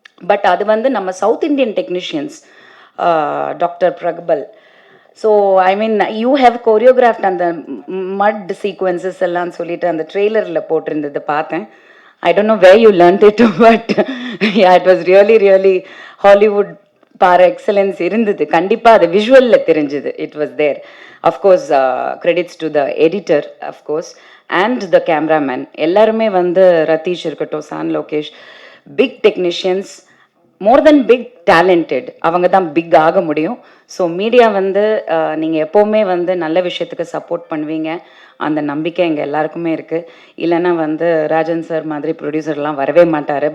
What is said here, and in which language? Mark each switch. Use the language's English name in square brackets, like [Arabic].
[Tamil] But அது நம்ம south Indian technicians, doctor பிரக்பல். [English] so I mean you have choreographed [Tamil] அந்த மட் சீக்வன்சஸ் எல்லாம் சொல்லிட்டு அந்த ட்ரெய்லரில் போட்டிருந்தது பார்த்தேன். [English] I don't know where you learned it, but yeah, it was really, really Hollywood par excellence [Tamil] இருந்தது. கண்டிப்பாக அது விஷுவலில் தெரிஞ்சுது. [English] It was there. Of course, credits to the editor, of course, and the cameraman. [Tamil] எல்லாருமே ரதீஷ் இருக்கட்டும், சான் லோகேஷ், பிக் டெக்னீஷியன்ஸ், [English] More than big talented. [Tamil] அவங்க தான் big ஆக முடியும். ஸோ மீடியா நீங்கள் எப்போவுமே நல்ல விஷயத்துக்கு சப்போர்ட் பண்ணுவீங்க, அந்த நம்பிக்கை எங்கள் எல்லாருக்குமே இருக்குது. இல்லைன்னா ராஜன் சார் மாதிரி ப்ரொடியூசர்லாம் வரவே மாட்டார்.